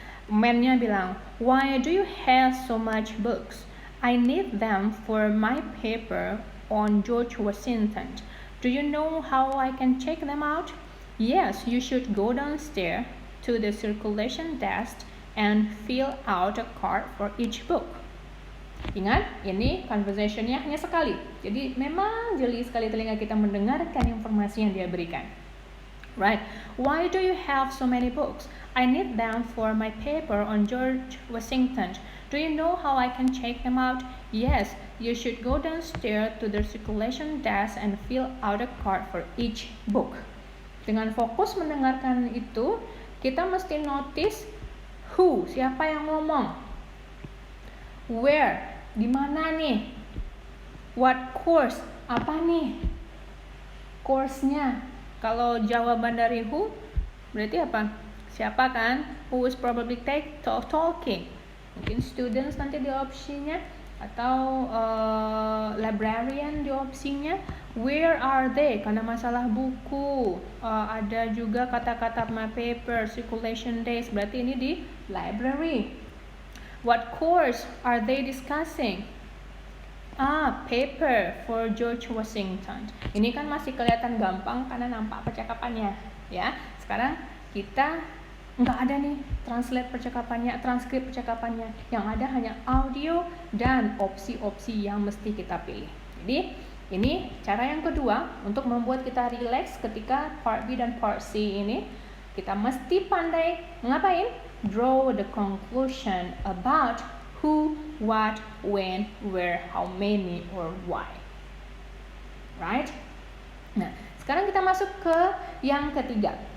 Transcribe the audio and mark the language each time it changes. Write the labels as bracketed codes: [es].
[id] Man-nya bilang, [en] "Why do you have so much books? I need them for my paper on George Washington. Do you know how I can check them out? Yes, you should go downstairs to the circulation desk and fill out a card for each book." [id] Ingat, ini conversation-nya hanya sekali. Jadi memang jeli sekali telinga kita mendengarkan informasi yang dia berikan. [en] Right. Why do you have so many books? I need them for my paper on George Washington. Do you know how I can check them out? Yes, you should go downstairs to the circulation desk and fill out a card for each book. [id] Dengan fokus mendengarkan itu, kita mesti [en] notice who, [id] siapa yang ngomong. [en] Where, [id] di mana nih? [en] What course, [id] apa nih? Course-nya. Kalau jawaban dari who, berarti apa? Siapa kan? [en] Who is probably talking. [id] Mungkin students nanti di opsinya, atau librarian di opsinya. [en] Where are they? [id] Karena masalah buku. Ada juga kata-kata my paper, circulation days. Berarti ini di library. [en] What course are they discussing? Paper for George Washington. [id] Ini kan masih kelihatan gampang karena nampak percakapannya, ya. Sekarang kita nggak ada nih transkrip percakapannya. Yang ada hanya audio dan opsi-opsi yang mesti kita pilih. Jadi ini cara yang kedua untuk membuat kita relax ketika part B dan part C ini. Kita mesti pandai ngapain? [en] Draw the conclusion about who, what, when, where, how many, or why. Right? [id] Nah, sekarang kita masuk ke yang ketiga.